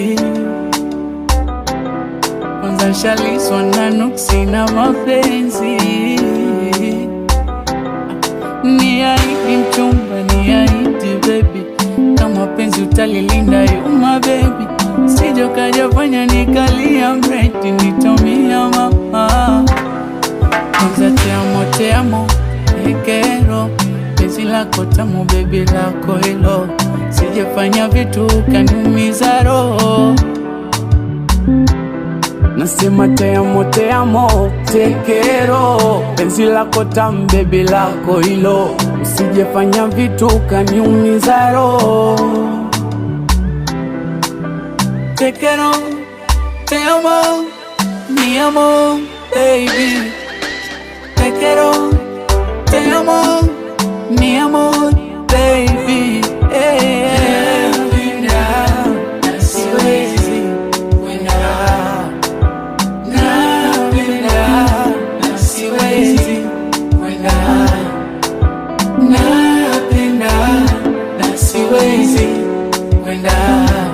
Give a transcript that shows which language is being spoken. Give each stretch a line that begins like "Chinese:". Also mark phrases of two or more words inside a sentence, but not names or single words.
Swahili: Kwanza shaliswa na nuksi na mapenzi. Niahidi mchumba, niahidi baby, kama penzi utalilinda
English: you my baby.
Swahili: Sije ukajafanya nikalia mreti nitomia mama.
Spanish: Kwanza te amo, te quiero.
Swahili: Penzi lako tamu baby lako hilo. Sijafanya vitu kaniumiza roho.
Spanish: Nasema te amo, te quiero.
Swahili: Penzi lako tamu baby lako hilo. Sijafanya vitu kaniumiza roho.
Spanish: Te quiero, te amo, mi amor, baby. Te quiero, te amo, mi amor, baby.
Swahili: Napenda na siwezi kwenda. Napenda na siwezi kwenda. Napenda na siwezi kwenda.